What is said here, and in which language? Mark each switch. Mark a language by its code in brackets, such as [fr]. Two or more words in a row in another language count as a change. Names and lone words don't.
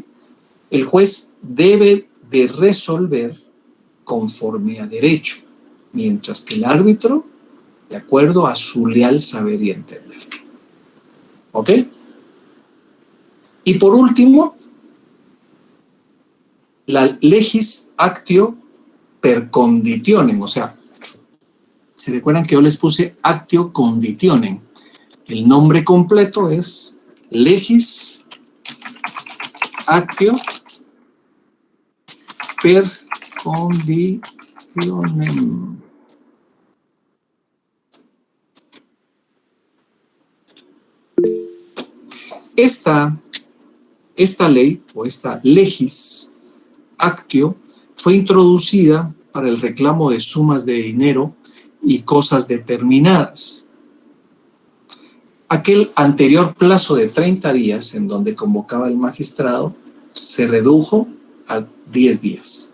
[es] El juez debe de resolver conforme a derecho, mientras que el árbitro de acuerdo a su leal saber y entender. ¿Ok? Y por último, la [la] legis actio per conditionem, [es] o sea, ¿se recuerdan que yo les puse [la] actio conditionem? [es] El nombre completo es [la] legis actio per conditionem. [es] Esta ley o esta [la] legis actio [es] fue introducida para el reclamo de sumas de dinero y cosas determinadas. Aquel anterior plazo de 30 días en donde convocaba el magistrado se redujo 10 días.